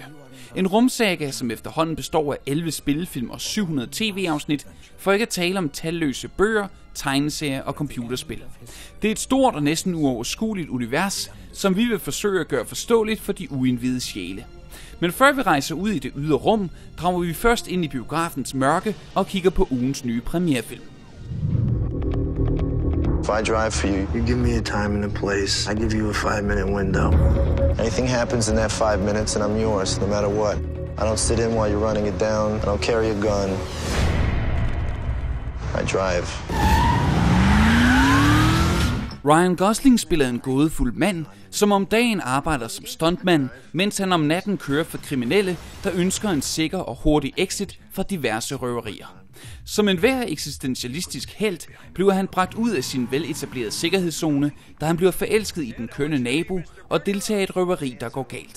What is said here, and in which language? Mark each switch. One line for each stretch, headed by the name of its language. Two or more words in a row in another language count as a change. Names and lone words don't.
Danish: En rumsaga, som efterhånden består af 11 spillefilm og 700 tv-afsnit, for ikke at tale om talløse bøger, tegneserier og computerspil. Det er et stort og næsten uoverskueligt univers, som vi vil forsøge at gøre forståeligt for de uindvidede sjæle. Men før vi rejser ud i det ydre rum, drager vi først ind i biografens mørke og kigger på ugens nye premierefilm.
English: If I drive for you, you give me a time and a place. I give you a 5-minute window. Anything happens in that 5 minutes and I'm yours, no matter what. I don't sit in while you're running it down. I don't carry a gun. I drive.
Danish: Ryan Gosling spiller en gådefuld mand, som om dagen arbejder som stuntmand, mens han om natten kører for kriminelle, der ønsker en sikker og hurtig exit fra diverse røverier. Som enhver eksistentialistisk helt bliver han bragt ud af sin veletablerede sikkerhedszone, da han bliver forelsket i den kønne nabo og deltager i et røveri, der går galt.